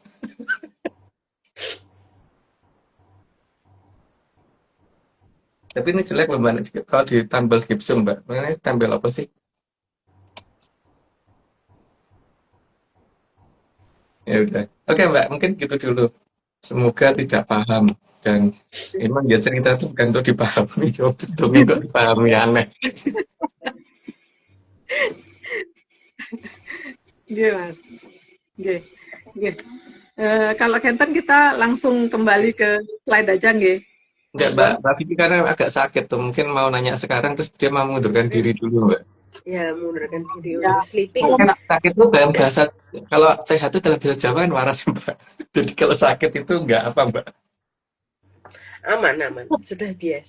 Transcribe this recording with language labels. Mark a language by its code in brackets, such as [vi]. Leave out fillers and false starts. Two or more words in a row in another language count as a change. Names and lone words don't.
[id] Tapi ini jelek loh Mbak, kalau ditambal gipsum Mbak. Makanya tambal apa sih? Ya udah. Oke Mbak, mungkin gitu dulu. Semoga tidak paham dan emang ya cerita itu bukan untuk dipahami, untuk dongeng kok dipahami aneh. Nggih, Mas. Nggih. Nggih. Kalau Kenten kita langsung kembali ke slide aja nggih. Enggak, Mbak, Monggo. Mbak Vicky karena agak sakit tuh. Mungkin mau nanya sekarang terus dia mau mengundurkan diri dulu, Mbak. Ya, mengundurkan diri Ya, untuk sleeping. kalau Kan sakit itu dalam bahasa kalau sehat itu dalam bahasa Jawa kan waras, Mbak. Jadi kalau sakit itu enggak apa, Mbak. Aman, sudah biasa.